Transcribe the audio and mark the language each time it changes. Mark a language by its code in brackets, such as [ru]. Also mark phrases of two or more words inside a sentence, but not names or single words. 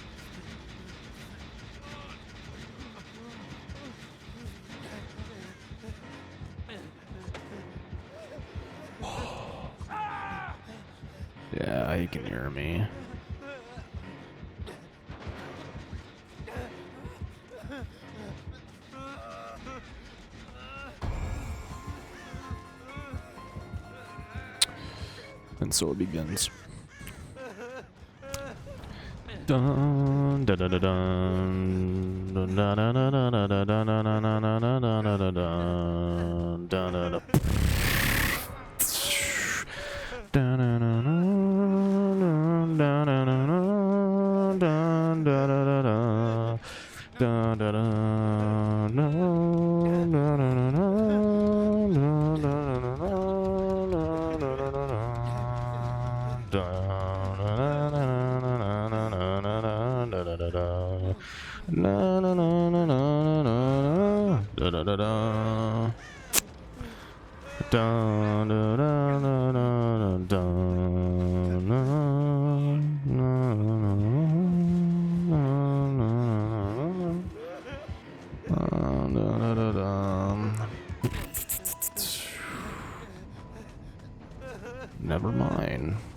[en] Yeah, he can hear me. And so it begins. Dun da da da dun dun da da da da da da da da da da da da da dun da da da. Da da da da dun da da da dun da da da da da da da na na na na na na da da da da da da da da da never mind.